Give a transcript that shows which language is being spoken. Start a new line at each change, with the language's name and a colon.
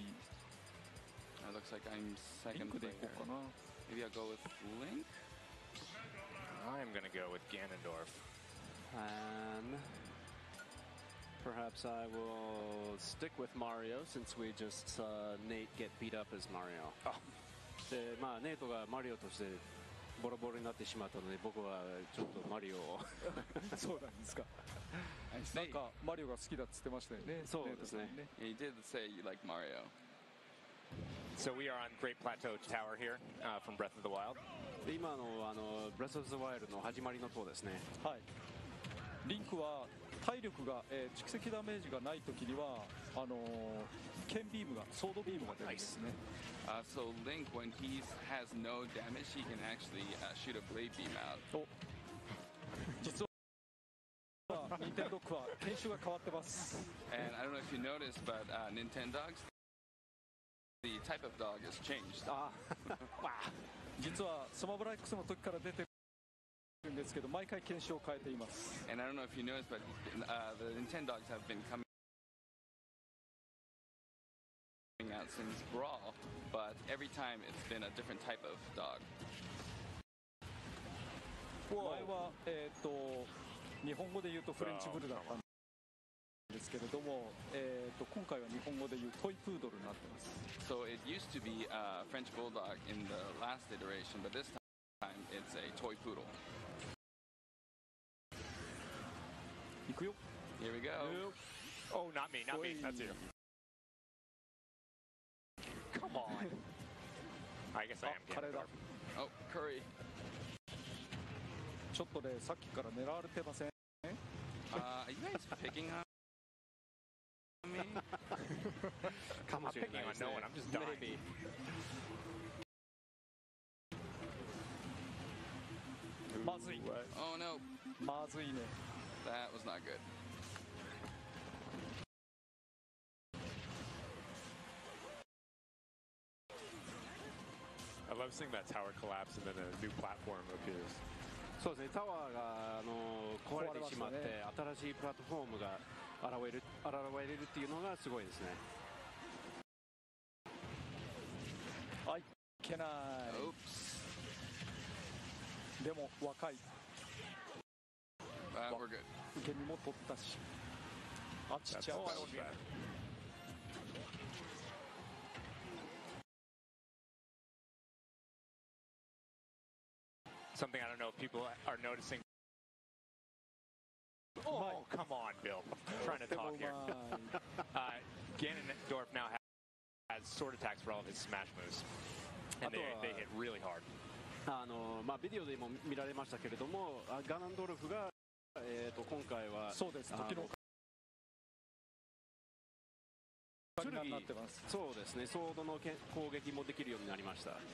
English: It looks like I'm second player. Maybe I'll go with Link. I'm gonna go with Ganondorf. And perhaps I will stick with Mario since we just saw Nate get beat up as Mario.
Japanese: で、ネイトがマリオとしてボロボロになってしまったので、僕はちょっとマリオをそうなんですか。なんかマリオが好きだって言ってましたよね。そうですね。
English: He did say you like Mario. So we are on Great Plateau Tower here from Breath of the Wild.
Japanese: 今のBreath of the Wild の始まりの塔ですね。はい。リンクは体力が、蓄積ダメージがないときには剣ビームがソードビームが出るんですね。
English: So Link, when he has no damage, he can actually shoot a blade beam out.
Japanese: 実は任天堂は研修が変わってます。
English: And I don't know if you noticed, but Nintendogs, the type of dog has changed.
Japanese: 実はスマブラ X の時から出てるんですけど、毎回研修を変えています。
English: And I don't know if you noticed, but the Nintendogs have been coming out since Brawl, but every time it's been a different type of dog.
Japanese: 前は日本語で言うとフレンチブルだったんですけれども、今回は日本語で言うトイプードルになってます。
English: So it used to be a French bulldog in the last iteration, but this time it's a toy poodle.
Japanese: 行くよ。
English: Here we go. Oh, not me, not me. That's you. Come on. I guess I am.
Japanese: カレーだ。
English: Oh, curry.
Japanese: ちょっとね、さっきから狙われてません？
English: Are you guys picking on me?
Japanese: かもしれないですね。
English: I'm picking on no one. I'm just dying.
Japanese: まずい。
English: Oh no.
Japanese: まずいね。
English: That was not good. I love seeing that tower collapse and then a new platform appears.
Japanese: そうですね。タワーが壊れてしまって、新しいプラットフォームが現れるっていうのがすごいですね。あ、いけない。でも若い。
English: We're good.
Japanese: 受け身も取ったし。あっちっちゃい。
English: something I don't know if people are noticing. Oh, come on, Bill. I'm trying to talk here. Ganondorf now has sword attacks for all of his smash moves. And they hit really hard.
Japanese: ビデオでも見られましたけれども、ガナンドルフが、今回はそうです。時の剣になってます。そうですね。ソードの攻撃もできるようになりました。